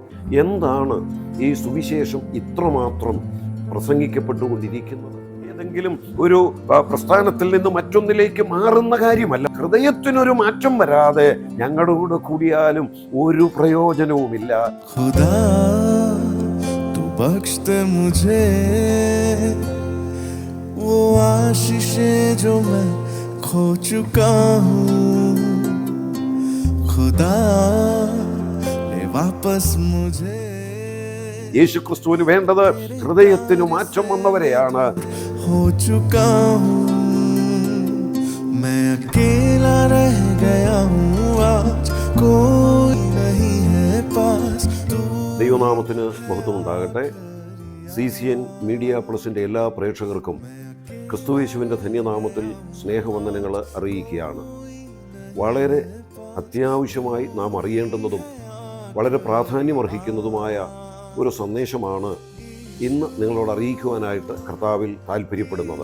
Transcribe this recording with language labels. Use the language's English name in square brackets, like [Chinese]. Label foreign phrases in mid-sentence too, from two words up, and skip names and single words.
[Malayalam] എന്താണ് ഈ സുവിശേഷം ഇത്രമാത്രം പ്രസംഗിക്കപ്പെട്ടുകൊണ്ടിരിക്കുന്നത്? ഏതെങ്കിലും ഒരു പ്രസ്ഥാനത്തിൽ നിന്ന് മറ്റൊന്നിലേക്ക് മാറുന്ന കാര്യമല്ല. ഹൃദയത്തിനൊരു മാറ്റം വരാതെ ഞങ്ങളുടെ കൂടെ കൂടിയാലും ഒരു പ്രയോജനവുമില്ല. [Hindi] खुदा तू बख्श दे മുझे वो आशीषें जो मैं खो चुका हूँ, खुदा ले वापस मुझे. [Malayalam] യേശുക്രിസ്തുവിന് വേണ്ടത് ഹൃദയത്തിന് മാറ്റം വന്നവരെയാണ്. [Hindi] हो चुका हूँ मैं, अकेला रह गया हूँ, आज कोई नहीं है पास. [Malayalam] ദൈവനാമത്തിന് മഹത്വമുണ്ടാകട്ടെ. CCN മീഡിയ പ്ലസിൻ്റെ എല്ലാ പ്രേക്ഷകർക്കും ക്രിസ്തുയേശുവിൻ്റെ ധന്യനാമത്തിൽ സ്നേഹവന്ദനങ്ങൾ അറിയിക്കുകയാണ്. വളരെ അത്യാവശ്യമായി നാം അറിയേണ്ടുന്നതും വളരെ പ്രാധാന്യമർഹിക്കുന്നതുമായ ഒരു സന്ദേശമാണ് ഇന്ന് നിങ്ങളോട് അറിയിക്കുവാനായിട്ട് കർത്താവിൽ താല്പര്യപ്പെടുന്നത്.